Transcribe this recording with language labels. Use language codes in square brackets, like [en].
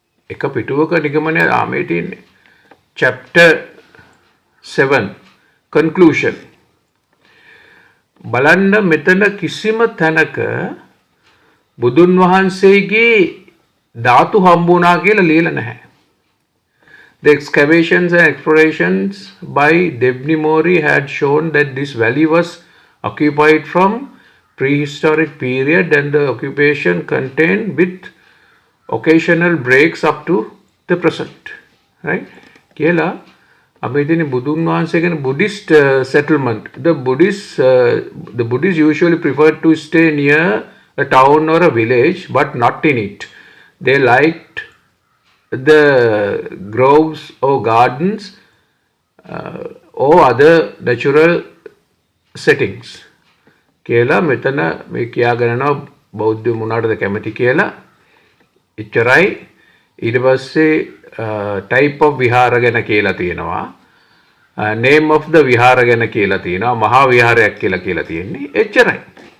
[si] එක පිටුවක නිගමනය ආමේ තියෙන්නේ. [en] chapter 7 conclusion. [si] බලන්න මෙතන කිසිම තැනක බුදුන් වහන්සේගේ ධාතු හම්බුණා කියලා ලියලා නැහැ. [en] The excavations and explorations by Debney Mori had shown that this valley was occupied from prehistoric period and the occupation contained with occasional breaks up to the present. Right? [si] කියලා අපි ඉතින් බුදුන් වහන්සේ කියන [en] Buddhist settlement. The Buddhists usually prefer to stay near a town or a village but not in it. They liked the groves or gardens or other natural settings. [si] කියලා මෙතන මේ කියාගෙන යනවා බෞද්ධ මොනවාටද කැමති කියලා. එච්චරයි. ඊට පස්සේ [en] type of [si] විහාර ගැන කියලා තියෙනවා. [en] name of the [si] විහාර ගැන කියලා තියෙනවා. මහා විහාරයක් කියලා තියෙන්නේ. එච්චරයි.